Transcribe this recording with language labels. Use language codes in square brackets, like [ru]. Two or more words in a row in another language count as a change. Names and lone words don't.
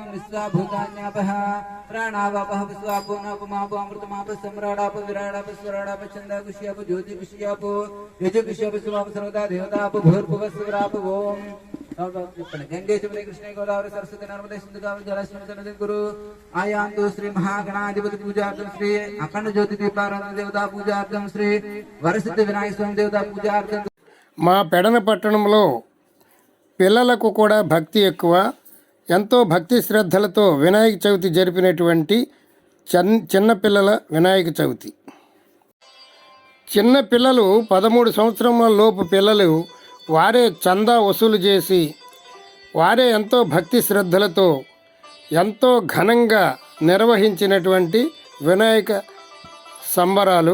[sa] विश्वा भूतान्यापः प्राणावापः विश्वापो नापमापो अमृतमापः सम्राडापो विराडापो स्वराडापो छन्दाकुष्यापो ज्योतिकुष्यापो यजुकुष्यापो शिवापो सर्वदा देवता भूर्भुवस्वरापो ओम गंगे जमुने कृष्णे गोदावरी सरस्वती नर्मदे सिंधु कावेरी जलेस्मिन् गुरु आयान्तु श्री महागणाधिपति पूजार्थं श्री अखंड ज्योति दीपाराधना देवता पूजार्थं श्री वरसिद्धि विनायक स्वामी देवता पूजार्थं। [te] మా పెడన పట్టణంలో పిల్లలకు కూడా భక్తి ఎక్కువ, ఎంతో భక్తి శ్రద్ధలతో వినాయక చవితి జరిపినటువంటి చిన్నపిల్లల వినాయక చవితి. చిన్న పిల్లలు 13 సంవత్సరముల లోపు పిల్లలు వారే చందా వసూలు చేసి వారే ఎంతో భక్తి శ్రద్ధలతో ఎంతో ఘనంగా నిర్వహించినటువంటి వినాయక సంబరాలు.